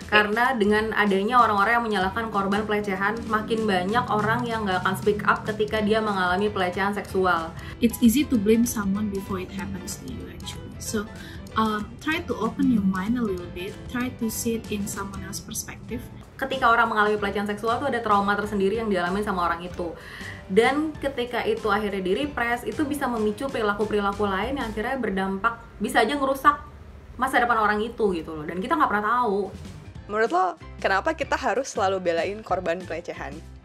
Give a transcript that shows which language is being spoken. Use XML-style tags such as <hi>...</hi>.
<id>Karena dengan adanya orang-orang yang menyalahkan korban pelecehan, makin banyak orang yang nggak akan</id> <en>speak up</en> <id>ketika dia mengalami pelecehan seksual.</id> <en>It's easy to blame someone before it happens to you actually. So try to open your mind a little bit. Try to see it in someone else's perspective.</en> <id>ketika orang mengalami pelecehan seksual tuh ada trauma tersendiri yang dialami sama orang itu. Dan ketika itu akhirnya di-repress, itu bisa memicu perilaku-perilaku lain yang akhirnya berdampak, bisa aja ngerusak masa depan orang itu gitu loh. Dan kita nggak pernah tahu. Menurut lo, kenapa kita harus selalu belain korban pelecehan?</id>